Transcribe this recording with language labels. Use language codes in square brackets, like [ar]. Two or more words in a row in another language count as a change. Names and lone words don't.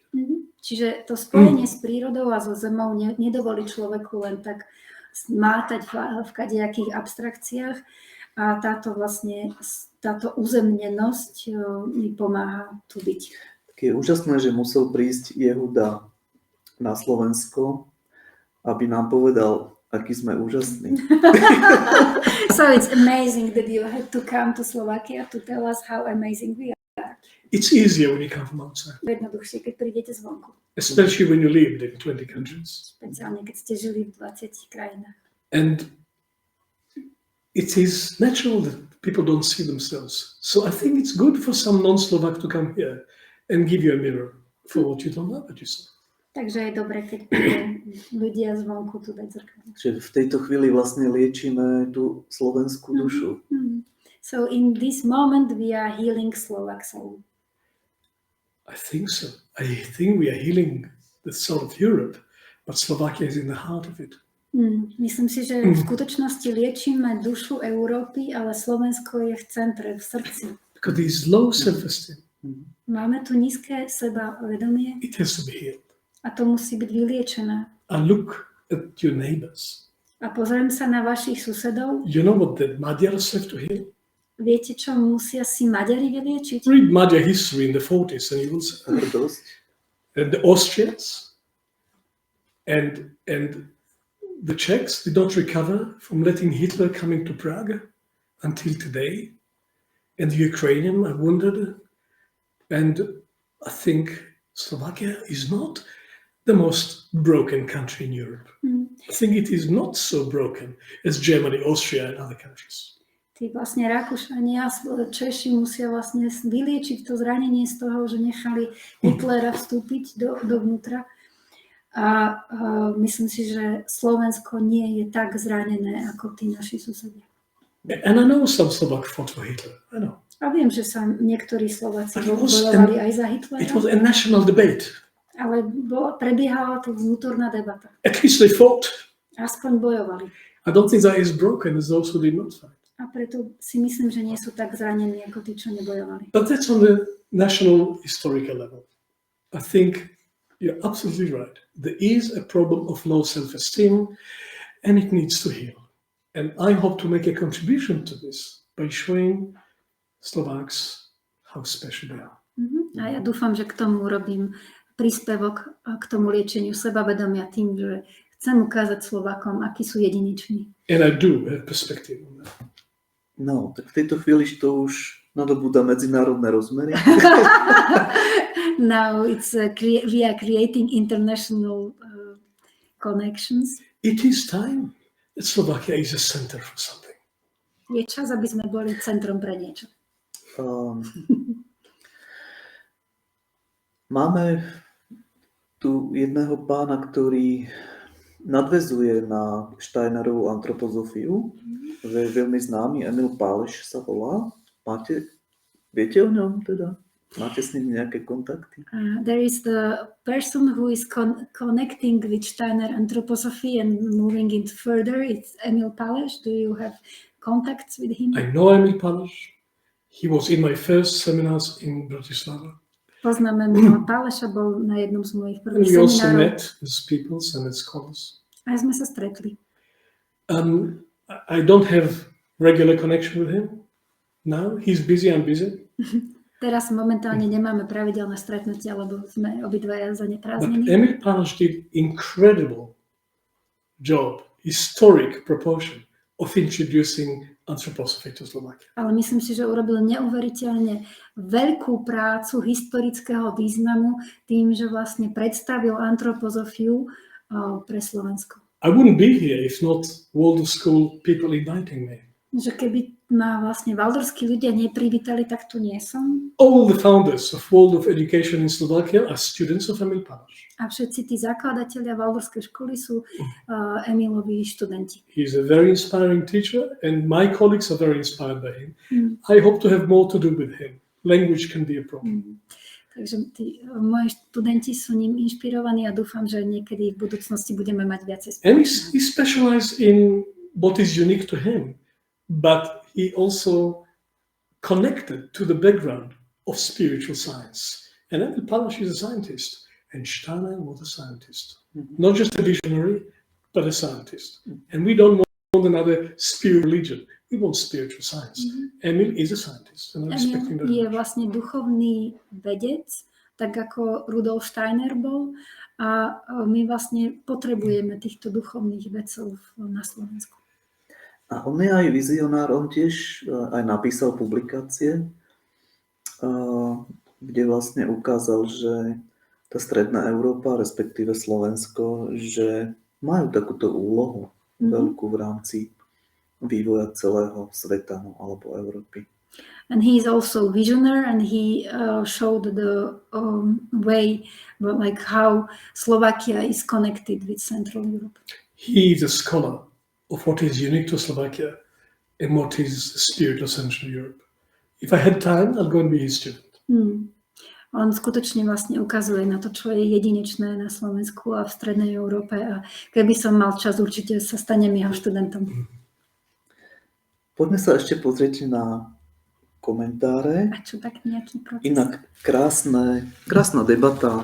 [sk] Čiže to spojenie s prírodou a so zemou nedovolí človeku len tak mátať v kadejakých abstrakciách, a táto uzemnenosť mi pomáha tu byť. Tak je úžasné, že musel prísť Yehuda na Slovensko, aby nám povedal, aký sme úžasní. [en] So it's amazing that you had to come to Slovakia to tell us how amazing we are. It's easier when you come from outside, [sk] Jednoduchšie, keď prídete zvonku. [en] especially when you lived in 20 countries. [sk] Špeciálne, keď ste žili v 20 krajinách. [en] And it is natural that people don't see themselves. So I think it's good for some non-Slovak to come here and give you a mirror for what you don't know about yourself. [sk] Takže je dobre, keď prídu ľudia zvonku tu dať zrkadlo. Že v tejto chvíli vlastne liečíme tú slovenskú dušu. [en] So in this moment we are healing Slovak soul. I think so. I think we are healing the soul of Europe, but Slovakia is in the heart of it. [sk] Myslím si, že v skutočnosti liečíme dušu Európy, ale Slovensko je v centre, v srdci. [en] Because there is low self-esteem. [sk] Máme tu nízke sebavedomie [en] It has to be healed. [sk] a to musí byť vyliečené. [en] And look at your neighbors. [sk] A pozriem sa na vašich susedov. [en] You know what the Magyars have to heal? [sk] Viete, čo musia si Maďari vyliečiť? [en] Read Magyar history in the 40s and you will see. [sk] Hrdosť. [en] And the Austrians and the Czechs did not recover from letting Hitler come into Prague until today. And the Ukrainian are wounded. And I think Slovakia is not the most broken country in Europe. I think it is not so broken as Germany, Austria and other countries. [sk] Tí vlastne Rakúšania, Češi musia vlastne vyliečiť to zranenie z toho, že nechali Hitlera vstúpiť dovnútra. A myslím si, že Slovensko nie je tak zranené ako tí naši susedia. [en] And I know some Slovak fought for Hitler. I know. [sk] A viem, že sa niektorí Slováci [en] But [sk] bojovali aj za Hitlera, [en] it was a national debate. [sk] ale prebiehala tu vnútorná debata. [en] At least they fought. [sk] Aspoň bojovali. [en] I don't think they're as broken as those who did not fight. [sk] A preto si myslím, že nie sú tak zranení ako tí, čo nebojovali. [en] But that's on the national historical level. I think you're absolutely right. There is a problem of low self-esteem and it needs to heal. And I hope to make a contribution to this by showing Slovaks how special they are. [sk] A ja dúfam, že k tomu urobím príspevok k tomu liečeniu sebavedomia tým, že chcem ukázať Slovákom, akí sú jedineční. [en] And I do have perspective on that. [sk] No, tak v tejto chvíli to už nadobúda medzinárodné rozmery. [en] Now we are creating international connections. It is time that Slovakia is a center for something. [sk] Je čas, aby sme boli centrom pre niečo. Máme tu jedného pána, ktorý nadväzuje na Steinerovú antropozofiu. Je veľmi známy, Emil Páleš sa volá. Viete o ňom teda? Máte s ním nejaké kontakty? [en] There is the person who is connecting with Steiner anthroposophy and moving it further. It's Emil Páleš. Do you have contacts with him? I know Emil Páleš. He was in my first seminars in Bratislava. [sk] Poznáme Emila Páleša, bol na jednom z mojich [en] And [sk] prvých [en] we also [sk] seminárov. [en] met as peoples and as scholars. [sk] A sme sa stretli. [en] I don't have regular connection with him now. He's busy, I'm busy. [sk] Teraz momentálne nemáme pravidelné stretnutia, lebo sme obidvaja [en] But [sk] zaneprázdnení. [en] Emil Páleš did incredible job, historic proportion of introducing anthroposophy to Slovakia. [sk] Ale myslím si, že urobil neuveriteľne veľkú prácu historického významu tým, že vlastne predstavil antropozofiu pre Slovensko. [en] I wouldn't be here if not Waldorf School people inviting me. [sk] Že keby ma vlastne waldorfskí ľudia neprivítali, tak tu nie som. [en] All the founders of Waldorf education in Slovakia are students of Emil Páleš. [sk] A všetci tí zakladatelia waldorfskej školy sú Emilovi študenti. [en] He's a very inspiring teacher and my colleagues are very inspired by him. I hope to have more to do with him. Language can be a problem. [sk] Takže moji študenti sú ním inšpirovaní a dúfam, že niekedy v budúcnosti budeme mať viacej [en] And [sk] spoločného. [en] he specialized in what is unique to him, but he also connected to the background of spiritual science. And Emil Páleš is a scientist, and Steiner was a scientist. Not just a visionary, but a scientist. And we don't want another spirit religion. We want spiritual science. Emil is a scientist, and I'm respecting that. [sk] Je vlastne duchovný vedec, tak ako Rudolf Steiner bol. A my vlastne potrebujeme týchto duchovných vedcov na Slovensku. A on je aj vizionár, on tiež aj napísal publikácie, kde vlastne ukázal, že tá stredná Európa, respektíve Slovensko, že majú takúto úlohu veľkú v rámci vývoja celého sveta alebo Európy. [en] And he is also visionary, and he showed the way, like how Slovakia is connected with Central Europe. He is a scholar of what is unique to Slovakia and what is the spirit of Central Europe. If I had time, I'll go and be his student. [sk] On skutočne vlastne ukazuje na to, čo je jedinečné na Slovensku a v Strednej Európe. A keby som mal čas, určite sa stanem jeho študentom. Poďme sa ešte pozrieť na komentáre. A čo tak nejaký proces? Inak krásna debata.